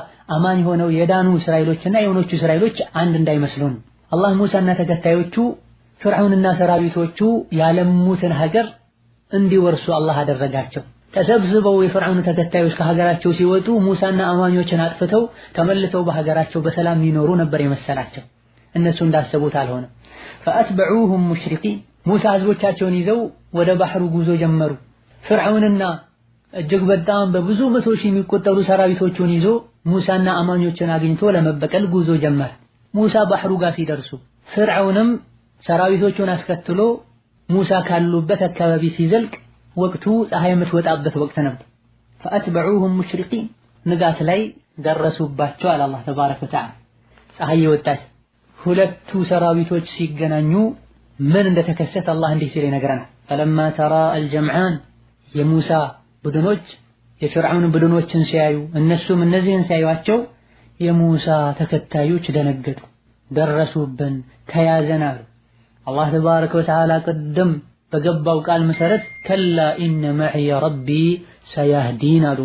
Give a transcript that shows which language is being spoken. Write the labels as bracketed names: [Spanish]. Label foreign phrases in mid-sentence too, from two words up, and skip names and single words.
[Amharic] አማን ሆነው የዳኑ እስራኤሎችና የሆኖቹ እስራኤሎች አንድ እንዳይመስሉን አላህ ሙሳና ተከታዮቹ ፍርዓውንና ሰራዊቶቹ ያለሙትን ሀገር እንዲወርሱ አላህ አደረጋቸው ተሰብስበው የፍርዓውን ተከታዮች ከሀገራቸው ሲወጡ ሙሳና አማኞችን አጥፍተው ተመልሰው በሀገራቸው በሰላም ይኖሩ ነበር የመሰላቸው እነሱ እንዳሰቡት አልሆነ [Arabic] فأتبعوهم مشرقين [Amharic] ሙሳ ህዝቦቻቸውን ይዘው ወደ ባህሩ ጉዞ ጀመሩ ፍርዓውንና እጅግ በጣም በብዙ መቶ ሺህ የሚቆጠሩ ሰራዊቶቹን ይዞ ሙሳና አማኞችን አግኝቶ ለመበቀል ጉዞ ጀመረ ሙሳ ባህሩ ጋር ሲደርሱ ፍርዓውንም ሰራዊቶቹን አስከትሎ ሙሳ ካሉበት አካባቢ ሲዘልቅ ወቅቱ ፀሐይ የምትወጣበት ወቅት ነበር [Arabic] فأتبعوهم مشرقين [Amharic] ንጋት ላይ ደረሱባቸው አለ አላህ [Arabic] تبارك وتعالى [Amharic] ፀሐይ ወጣች ሁለቱ ሰራዊቶች ሲገናኙ ምን እንደተከሰተ አላህ እንዲህ ሲል ይነግረናል። [Arabic] فلما تراءى الجمعان [Amharic] የሙሳ ቡድኖች የፍርዓውን ቡድኖችን ሲያዩ እነሱም እነዚህን ሲያዩአቸው የሙሳ ተከታዮች ደነገጡ። ደረሱብን ተያዘን አሉ። አላህ [Arabic] تبارك وتعالى [Amharic] ቅድም በገባው ቃል መሰረት [Arabic] كلا إن معي ربي سيهدين [Amharic] አሉ